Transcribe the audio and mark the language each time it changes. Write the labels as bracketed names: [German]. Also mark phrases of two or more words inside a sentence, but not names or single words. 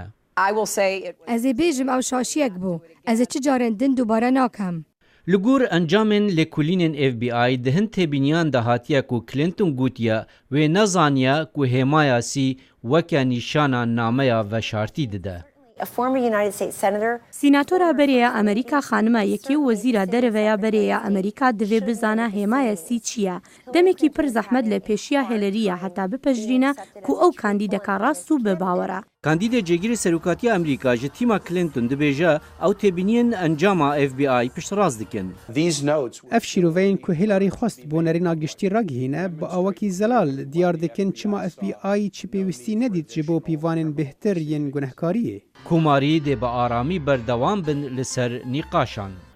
[Kurdish] Ez ê bêjim ew şaşiyek bû. Ez ê çi carên din dubare nakem. Li gor encamên lêkolînên FBI di hin têbîniyan de hatiye ku Clinton gotiye wê nezaniye ku hêmaya sî weke nîşana nameya veşartî dide. سیناتۆرا بەرەیە ئەمریکا خانمە یەکێ و وەزیرە دەرەوەیە بەرەیە ئەمریکا دەوێ بزانە هێمایە سی چییە. دەمێکی پڕ زەحمەت لە پێشیە هێلەریە هەتا بپەژرینە کو ئەو کاندیدەکە ڕاست و بباوەرە. کاندیدە جێگیری سەرۆکاتی ئەمریکا ji tîma Clinton dibêje ew têbîniyên encama FBI piştrast dikin. Ev şîroveyên ku Hillary xwest بۆ nêrîna giştî ragihîne bi awekî zelal diyar dikin çima FBI çi pêwîstî nedît ji bo pîvanên bêhtir yên gunehkariyê. Komarî dê bi aramî berdewam bin li ser nîqaşan.